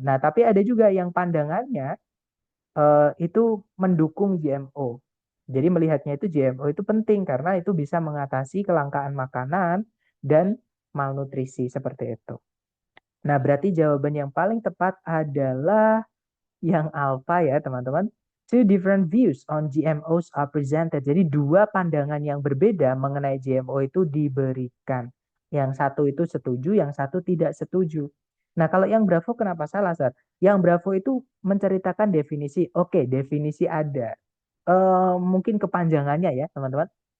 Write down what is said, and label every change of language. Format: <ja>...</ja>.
<id>Nah, tapi ada juga yang pandangannya itu mendukung GMO. Jadi melihatnya itu GMO itu penting karena itu bisa mengatasi kelangkaan makanan dan malnutrisi seperti itu. Nah, berarti jawaban yang paling tepat adalah yang alpha ya, teman-teman.</id> <en>Two different views on GMOs are presented.</en> <id>Jadi dua pandangan yang berbeda mengenai GMO itu diberikan. Yang satu itu setuju, yang satu tidak setuju. Nah, kalau yang Bravo kenapa salah, Sar? Yang Bravo itu menceritakan definisi. Oke, definisi ada. Mungkin kepanjangannya ya, teman-teman.</id>